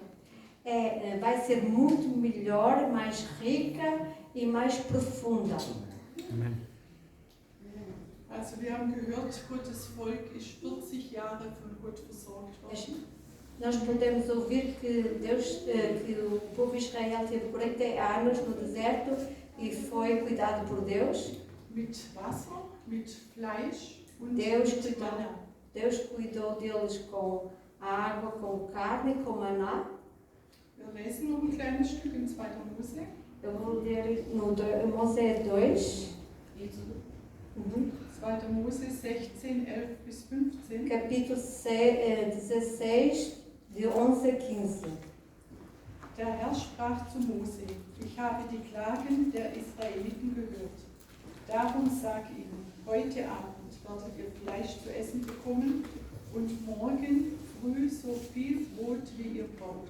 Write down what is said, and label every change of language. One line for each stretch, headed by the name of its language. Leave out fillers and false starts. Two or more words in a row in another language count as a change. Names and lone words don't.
Portuguese: Vai ser muito melhor, mais rica e mais profunda. Amen.
German: Also wir haben gehört, Gottes Volk ist 40 Jahre von Gott versorgt worden.
Portuguese: Nós podemos ouvir que que o povo de Israel teve 40 anos no deserto e foi cuidado por Deus.
German: Mit Wasser, mit Fleisch und
Portuguese: Deus
German: mit
Portuguese: cuidou.
German: Manna.
Portuguese: Deus cuidou deles com a água, com carne, com maná.
German: Wir lesen noch ein kleines Stück in 2. Mose.
Portuguese: Eu vou ler no Mosé 2, Êxodo 2.
German: Mose 16, 11 bis 15.
Portuguese: capítulo 16, de 11 a 15.
German: Der Herr sprach zu Mose: Ich habe die Klagen der Israeliten gehört. Darum sag ihnen, heute Abend werdet ihr Fleisch zu essen bekommen und morgen früh so viel Brot, wie ihr braucht.